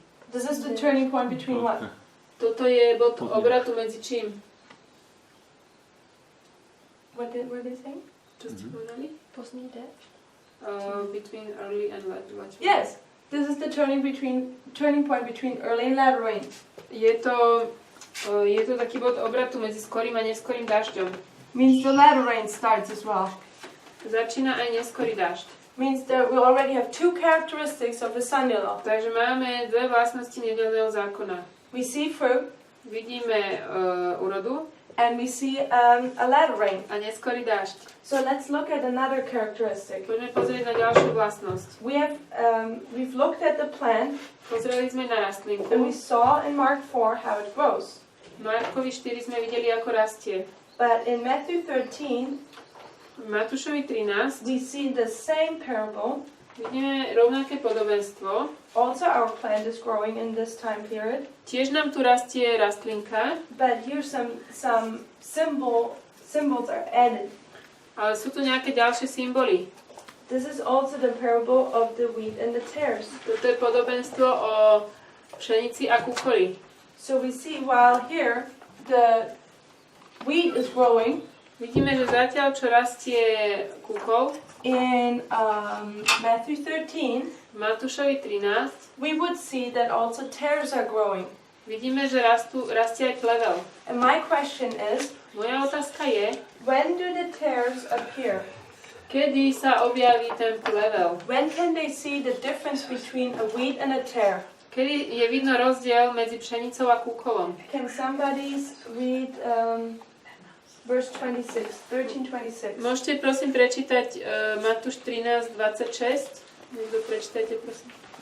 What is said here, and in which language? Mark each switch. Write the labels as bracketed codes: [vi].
[en] This is the turning point between what? [sk] Toto je bod obratu medzi čím? [en] What were they saying? [sk] Čo ste povedali? [cs] Poslední deň? [en] Between early and late rain. Yes, this is the turning point between early and latter rain. [sk] Je to taký bod obratu medzi skorým a neskorým dažďom. [en] Means the latter rain starts as well. [sk] Začína aj neskorý dážď. [en] Means that we already have two characteristics of the Sunday law. [sk] Takže máme dve vlastnosti nedeľného zákona. [en] We see fruit [sk] Vidíme úrodu [en] and we see a latter rain. [sk] a neskorý dážď. [en] So let's look at another characteristic. [sk] Poďme pozrieť na ďalšiu vlastnosť. [en] We've looked at the plant [sk] Pozreli sme na [en] and [sk] rastlinku. [en] we saw in Mark 4 how it grows. [sk] V Markovi 4 sme videli, ako rastie. [en] But in Matthew 13, [sk] V Matúšovi 13 [en] we see the same parable. [sk] vidíme rovnaké podobenstvo. [en] Also our plant is growing in this time period. [sk] Tiež nám tu rastie rastlinka, [en] But here some symbols are added. [sk] ale sú tu nejaké ďalšie symboly. [en] This is also the parable of the wheat and the tares. [sk] Toto je podobenstvo o pšenici a kukoli. [en] So we see while here the wheat is growing, [sk] Vidíme, že zatiaľ, čo rastie kúkol, [en] in Matthew 13, [sk] v Matúšovi 13, [en] we would see that also tares are growing. [sk] vidíme, že rastie aj plevel. [en] And my question is, [sk] Moja otázka je, [en] when do the tares appear? [sk] kedy sa objaví ten plevel? [en] When can they see the difference between a wheat and a tare? [sk] Kedy je vidno rozdiel medzi pšenicou a kúkolom? [en] Can somebody read verse 26, 13:26? [sk] Môžete prosím prečítať Matúš 13:26? Niekto prečítajte prosím.